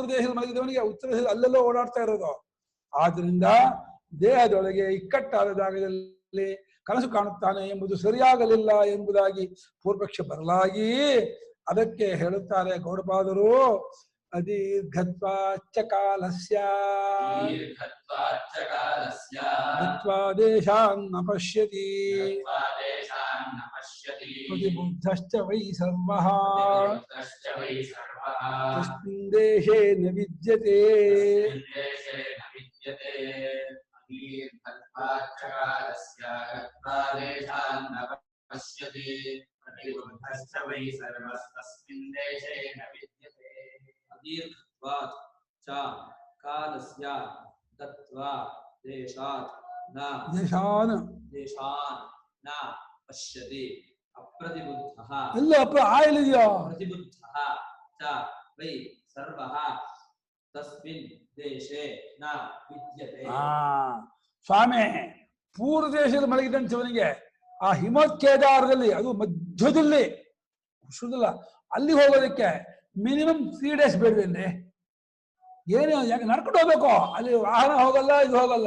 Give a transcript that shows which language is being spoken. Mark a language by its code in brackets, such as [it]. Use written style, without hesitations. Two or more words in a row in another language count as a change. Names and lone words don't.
[kn] ದೇಶದಲ್ಲಿ ಮಲಗಿದವನಿಗೆ ಉತ್ತರ ದೇಶದಲ್ಲಿ ಅಲ್ಲೆಲ್ಲ ಓಡಾಡ್ತಾ ಇರೋದು ಆದ್ರಿಂದ ದೇಹದೊಳಗೆ ಇಕ್ಕಟ್ಟಾದ ಜಾಗದಲ್ಲಿ ಕನಸು ಕಾಣುತ್ತಾನೆ ಎಂಬುದು ಸರಿಯಾಗಲಿಲ್ಲ ಎಂಬುದಾಗಿ ಪೂರ್ವಪಕ್ಷ ಬರಲಾಗಿ ಅದಕ್ಕೆ ಹೇಳುತ್ತಾರೆ ಗೌಡಪಾದರು [sa] ಅದೀರ್ಘತ್ವಾಚ್ಚ ಕಾಲಸ್ಯ ದೇಶಾನ್ನ ಪಶ್ಯತಿ ಪ್ರತಿಬುದ್ಧಶ್ಚ ವೈ ಸರ್ವಃ ತಸ್ಮಿನ್ ದೇಶೇ ನ ವಿದ್ಯತೆ दीर्घत्वात् च कालस्य तत्वा देशात् न देशान् न पश्यति अप्रतिबुद्धः [kn] ಇಲ್ಲ ಆಯಿಲ್ ಇದೆಯೋ [sa] प्रतिबुद्धः च वै सर्वः तस्मिन् देशे न विद्यते [kn] ಸ್ವಾಮಿ ಪೂರ್ವ ದೇಶದಲ್ಲಿ ಮಲಗಿದಂಥವನಿಗೆ ಆ ಹಿಮಕೇದಾರದಲ್ಲಿ ಅದು ಮಧ್ಯದಲ್ಲಿ ಹುಷುದಿಲ್ಲ ಅಲ್ಲಿ ಹೋಗೋದಕ್ಕೆ ಮಿನಿಮಮ್ 3 days ಬೇಡವೇನ್ರಿ? ಏನು ಯಾಕೆ ನಡ್ಕೊಂಡು ಹೋಗ್ಬೇಕು? ಅಲ್ಲಿ ವಾಹನ ಹೋಗಲ್ಲ, ಇದು ಹೋಗಲ್ಲ.